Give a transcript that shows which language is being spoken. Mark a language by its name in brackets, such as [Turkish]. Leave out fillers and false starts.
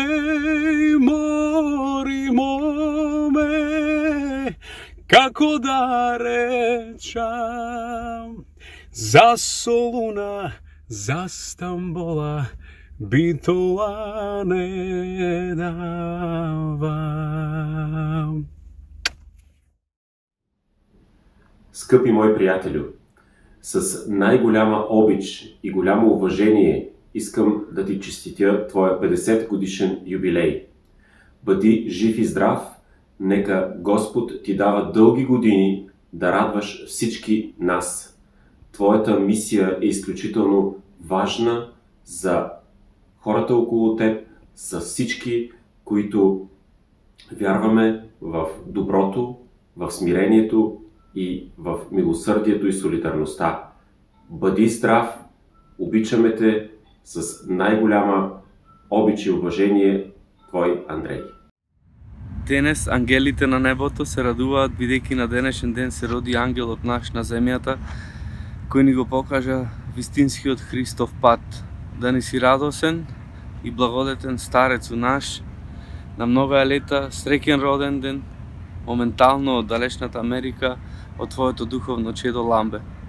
[Macedonian] Еј, мори моме, како да речам, за Солуна, за Стамбола, битола не давам. [Bulgarian] Скъпи мои приятелю, с най-голяма обич и голямо уважение искам да ти честитя твоя 50 годишен юбилей. Бъди жив и здрав, нека Господ ти дава дълги години да радваш всички нас. Твоята мисия е изключително важна за хората около теб, за всички, които вярваме в доброто, в смирението и в милосърдието и солидарността. Бъди здрав, обичаме те с най-голяма обич и уважение, твой Андрей. [Macedonian] Денес ангелите на небото се радуваат, бидејќи на денешен ден се роди ангелот наш на земјата, кој ни го покажа вистинскиот Христов пат. Да ни си радосен и благодетен старецу наш, на многоја лета, среќен роден ден, моментално од далечната Америка, од твоето духовно чедо Ламбе.